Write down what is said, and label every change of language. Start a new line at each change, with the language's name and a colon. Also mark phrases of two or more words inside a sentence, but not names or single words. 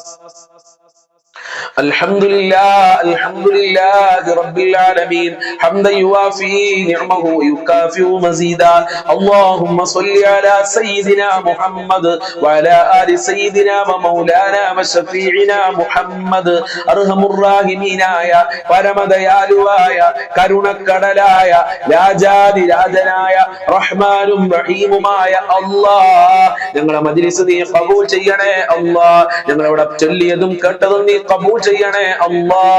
Arabic: الحمد لله رب العالمين حمدا يوافي نعمه ويكافئ مزيدا. اللهم صل على سيدنا محمد وعلى آل سيدنا ومولانا وشفيعنا محمد.
Malayalam: അർഹമുർ റഹീമീനായ പരമദയാലുവായ കരുണക്കടലായ രാജാതി രാജനായ റഹ്മാനും റഹീമുമായ അല്ലാഹ്, ഞങ്ങളുടെ മജ്ലിസ് നീ ഖബൂൽ ചെയ്യണേ അല്ലാഹ്. ഞങ്ങൾ ഇവിടെ ചൊല്ലിയതും കേട്ടതും നീ ഖബൂൽ ചെയ്യണേ അല്ലാഹ്.